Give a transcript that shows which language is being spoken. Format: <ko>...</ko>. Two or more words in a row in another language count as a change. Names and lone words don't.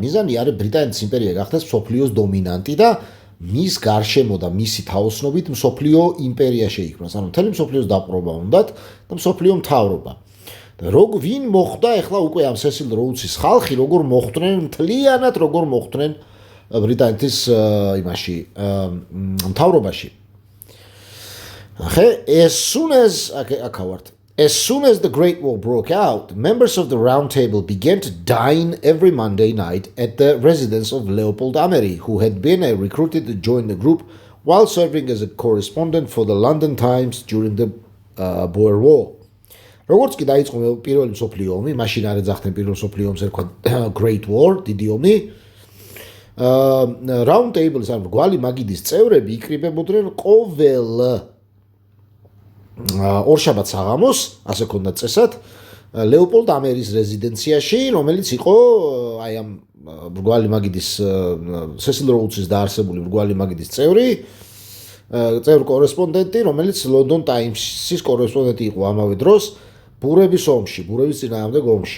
<ka>მიზანი არის ბრიტანეთის იმპერია გახდეს მსოფლიოს დომინანტი და მის გარშემო და მისი თაოსნობით მსოფლიო იმპერია შეიქმნას. ანუ მთელი მსოფლიოს დაპყრობა უნდათ და მსოფლიო მთავრობა. ვინ მოხვდა ახლა უკვე ამ სესილ როუდსის ხალხი, როგორ მოხვდნენ მთლიანად, როგორ მოხვდნენ ბრიტანეთის იმაში მთავრობაში.</ka> <en>As soon as the Great War broke out, members of the Round Table began to dine every Monday night at the residence of Leopold Amery, who had been recruited to join the group while serving as a correspondent for the London Times during the Boer War.</en> <ka>როგორც კი დაიწყო პირველი მსოფლიო ომი, მაშინ არ ეძახდნენ პირველ მსოფლიო ომს ერქვა</ka> <en>Great War,</en> <ka>დიდი ომი.</ka> <en>Round Table-ის</en> <ka>ან რგვალი მაგიდის წევრები იკრიბებოდნენ ყოველ ორშაბათს საღამოს, ასე ქონდა წესად, ლეოპოლდ ამერის რეზიდენციაში, რომელიც იყო აი ამ რგვალი მაგიდის სესილ როუდსის დაარსებული რგვალი მაგიდის წევრი კორესპონდენტი, რომელიც London Times-ის კორესპონდენტი იყო ამავე დროს ბურების ომში, ბურების წინააღმდეგ ომში.</ka>